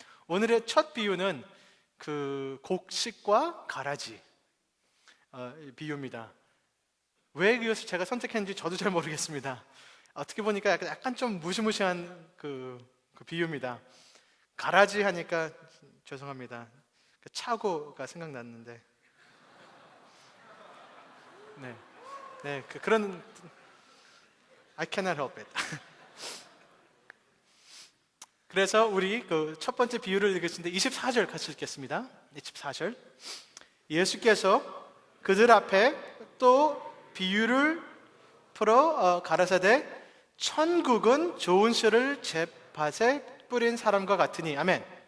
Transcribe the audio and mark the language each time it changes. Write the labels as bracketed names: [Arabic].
[Korean] 오늘의 첫 비유는 그 곡식과 가라지 비유입니다. 왜 이것을 제가 선택했는지 저도 잘 모르겠습니다. 어떻게 보니까 약간 좀 무시무시한 그 비유입니다. 가라지 하니까 죄송합니다. [English] 차고가 생각났는데 그런 I cannot help it. [Korean] 그래서 우리 그 첫 번째 비유를 읽으시는데 24절 같이 읽겠습니다. 24절 예수께서 그들 앞에 또 비유를 풀어 가라사대 천국은 좋은 씨를 잿밭에 뿌린 사람과 같으니 아멘.